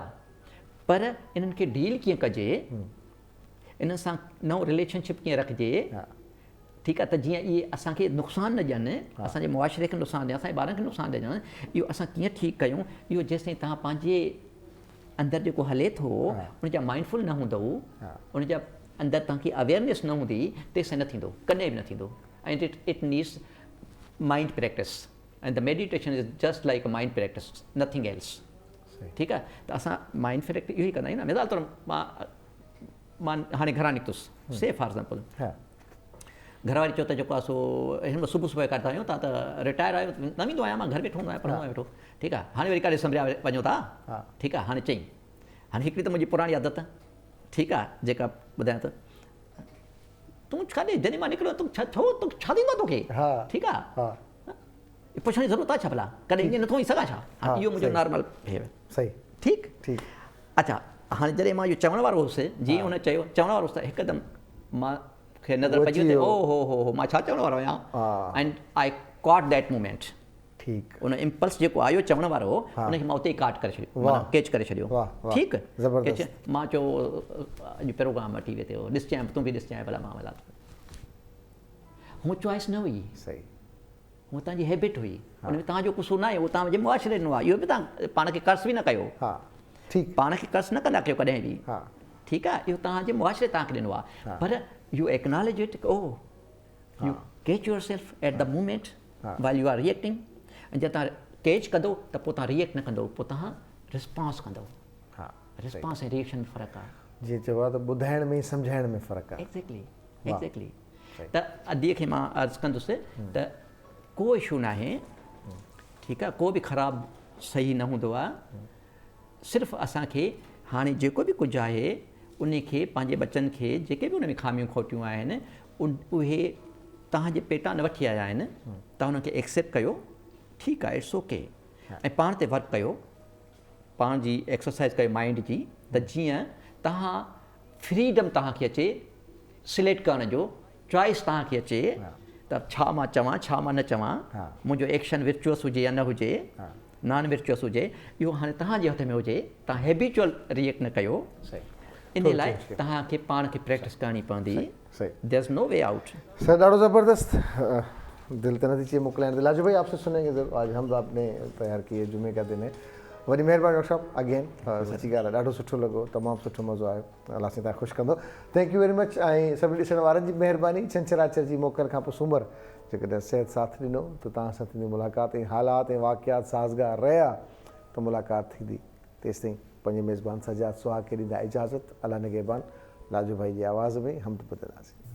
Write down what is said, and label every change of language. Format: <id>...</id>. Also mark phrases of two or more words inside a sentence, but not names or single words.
<sd>पर इन्हनि खे डील कीअं कजे, इन सां नओं रिलेशनशिप कीअं रखिजे, ठीकु आहे, त जीअं इहे असांखे नुक़सानु न ॾियनि, असांजे मुआशिरे खे नुक़सानु ॾियनि, असांजे ॿारनि खे नुक़सानु ॾियनि, इहो असां कीअं ठीकु कयूं, इहो जेसिताईं तव्हां पंहिंजे अंदरि जेको हले थो उनजा माइंडफुल न हूंदव, उनजा अंदरि तव्हांखे अवेयरनेस न हूंदी, तेसिताईं न थींदो, कॾहिं बि न थींदो।</sd> <en>ऐं it needs mind practice, and the meditation is just like a mind practice, nothing else.</en> <sd>ठीकु आहे, त असां</sd> <en>mind practice</en> <sd>इहो ई कंदा आहियूं न। मिसाल तौरु मां हाणे घरां निकितुसि,</sd> <en>say for example,</en> <sd>घरवारी चयो त जेको आहे सो हिन महिल सुबुह कंदा आहियूं, तव्हां त रिटायर आहियो, न वेंदो आहियां, मां घर वेठो हूंदो आहियां, पढ़ंदो आहियां वेठो, ठीकु आहे, हाणे वरी काॾे सम्झा वञो था, ठीकु आहे। हाणे चई, हाणे हिकिड़ी त मुंहिंजी पुराणी आदत, ठीकु आहे, जेका ॿुधायां त तूं काॾे जॾहिं मां निकिरो, तूं छा थींदो तोखे, ठीकु आहे, पुछण जी ज़रूरत आहे छा भला, कॾहिं ईअं नथो वञी सघां छा। इहो मुंहिंजो</sd> <en>normal behavior,</en> <sd>ठीकु। अच्छा, हाणे जॾहिं मां इहो चवण वारो हुउसि, जीअं हुन चयो, चवण वारो हुउसि, त हिकदमि मूंखे नज़र पइजी वई, ओ मां छा चवण वारो आहियां,</sd> <en>and I caught that moment.</en> <sd>ठीकु, उन इम्पल्स जेको आयो चवण वारो, उनखे मां उते ई काट करे छॾियो, कैच करे छॾियो। ठीकु, मां चयो अॼु प्रोग्राम टीवीअ ते ॾिसजांइ, तूं बि ॾिसजांइ भला, मां भला। हूअ चॉइस न हुई, हूअ तव्हांजी हैबिट हुई, हुन में तव्हांजो कुसूर न आहे, उहो तव्हांजे मुआशिरे ॾिनो आहे। इहो बि तव्हां पाण खे कर्ज़ बि न कयो, पाण खे कर्ज़ न कंदा कयो कॾहिं बि, ठीकु आहे, इहो तव्हांजे मुआशिरे तव्हांखे ॾिनो आहे।</sd> <en>पर you acknowledge it, oh you catch yourself at the moment while you are reacting.</en> <sd>ऐं जॾहिं तव्हां कैच कंदो त पोइ तव्हां रिएक्ट न कंदो, पोइ तव्हां रिस्पॉन्स कंदो। रिस्पॉन्स ऐं रिएक्शन में फ़र्क़ु आहे। जीअं चयो आहे त ॿुधाइण में सम्झाइण में फ़र्क़ु आहे। एक्ज़ैक्टली। त अदीअ खे मां अर्ज़ु कंदुसि त को इशू न आहे, ठीकु आहे, को बि ख़राबु सही न हूंदो आहे, सिर्फ़ु असांखे हाणे जेको बि कुझु आहे उन खे पंहिंजे बचनि खे जेके बि उन में ख़ामियूं खोटियूं आहिनि उहे तव्हांजे पेटां न वठी आया आहिनि तव्हां हुनखे एक्सेप्ट कयो, ठीकु आहे,</sd> <en>it's okay,</en> <sd>ऐं पाण ते वर्क कयो, पाण जी एक्सरसाइज़ कयो माइंड जी, त जीअं तव्हां फ्रीडम तव्हांखे अचे सिलेक्ट करण जो, चॉइस तव्हांखे अचे त छा मां चवां, छा मां न चवां, मुंहिंजो एक्शन विर्चुअस हुजे या न हुजे,</sd> <en>non virtuous</en> <sd>हुजे, इहो हाणे तव्हांजे हथ में हुजे, तव्हां</sd> <en>habitual react</en> <sd>न कयो, इन लाइ तव्हांखे पाण खे प्रैक्टिस करणी पवंदी,</sd> <en>there is no way out.</en> <sd>सर ॾाढो ज़बरदस्त, दिल त नथी चाहिए मोकिलाइण,</sd> <ur>لاجو بھائی آپ سے سنیں گے ضرور، آج ہم آپ نے تیار کیے، جمعے کا دن ہے,</ur> <sd>वरी महिरबानी डॉक्टर साहब अगेन, सची ॻाल्हि आहे, ॾाढो सुठो लॻो, तमामु सुठो मज़ो आयो, अलाह साईं तव्हां ख़ुशि कंदो,</sd> <en>thank you very much,</en> <sd>ऐं सभिनी ॾिसण वारनि जी महिरबानी, छंछरु जी मोकल खां पोइ सूमरु जेकॾहिं सिहत साथ ॾिनो त तव्हां सां थींदी मुलाक़ात, ऐं हालात ऐं वाक़ियात साज़गार रहिया त मुलाक़ात थींदी, तेसिताईं पंहिंजे मेज़बान सजाद सुहाग खे ॾींदा इजाज़त, अलाह निगहबान, लाजू भाई जी आवाज़ में हम ॿुधंदासीं।</sd>